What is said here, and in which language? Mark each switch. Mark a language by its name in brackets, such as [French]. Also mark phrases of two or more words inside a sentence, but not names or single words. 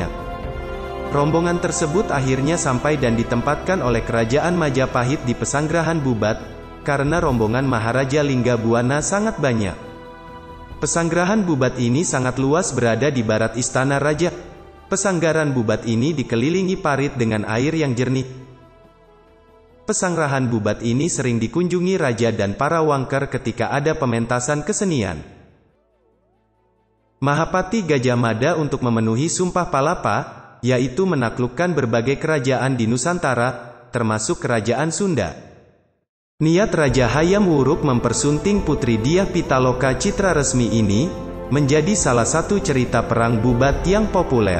[Indonesian] Rombongan tersebut akhirnya sampai dan ditempatkan oleh Kerajaan Majapahit di Pesanggrahan Bubat, karena rombongan Maharaja Linggabuana sangat banyak. Pesanggrahan Bubat ini sangat luas berada di barat istana raja. Pesanggaran Bubat ini dikelilingi parit dengan air yang jernih. Pesanggrahan Bubat ini sering dikunjungi raja dan para wangker ketika ada pementasan kesenian. Mahapati Gajah Mada untuk memenuhi Sumpah Palapa, yaitu menaklukkan berbagai kerajaan di Nusantara, termasuk kerajaan Sunda. Niat Raja Hayam Wuruk mempersunting Putri Dyah Pitaloka Citra Resmi ini, menjadi salah satu cerita Perang Bubat yang populer.